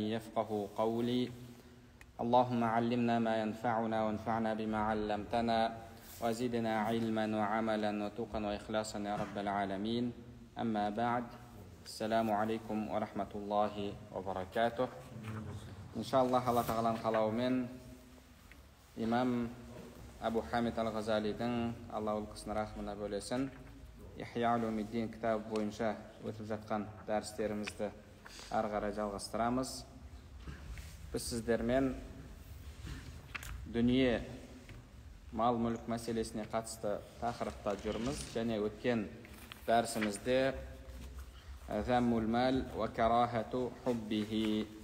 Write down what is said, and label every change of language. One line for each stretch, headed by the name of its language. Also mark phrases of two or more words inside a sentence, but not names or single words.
Arabic: يفقه قولي اللهم علمنا ما ينفعنا وانفعنا بما علمتنا وزدنا علما وعملا وتقا وإخلاصا يا رب العالمين أما بعد السلام عليكم ورحمة الله وبركاته إن شاء الله الله تعالى
Kazakh: қалауымен имам Абу Хамид Ал-Ғазалидің Алла ұлқысына рахмына бөлесін Ихия Улумиддин кітабы бойынша өтіп жатқан дәрістерімізді ары қарай жалғастырамыз. Біз сіздермен дүние мал-мүлік мәселесіне қатысты тақырыпта жүрміз және өткен дәрісімізде
Arabic: ذم المال وكراهة حبه